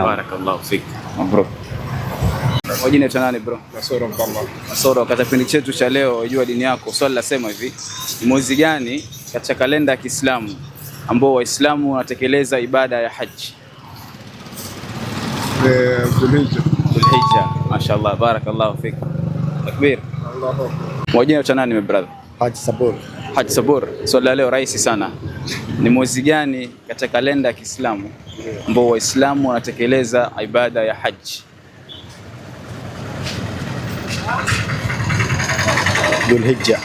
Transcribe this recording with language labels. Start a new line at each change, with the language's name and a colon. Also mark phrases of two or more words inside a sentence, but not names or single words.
Arabic: بارك الله فيك.
Swahili: Mabro. Majina ya nani bro? Nasoro Mpamba. Nasoro, katika kipindi chetu cha leo Jua Dini Yako, swali lasema hivi: ni mwezi gani katika kalenda ya Kiislamu ambao Waislamu wanatekeleza ibada ya Haji? Dhulhijja. Dhulhijja.
Arabic: ما شاء الله بارك الله فيك.
Swahili: Takbir.
Arabic: الله أكبر.
Swahili: Majina ya nani brother? Haji Sabur. Haji Sabur. Swali la leo rahisi sana. Ni mwezi gani katika kalenda ya Kiislamu ambao Waislamu wanatekeleza ibada ya Haji? Dhulhijja.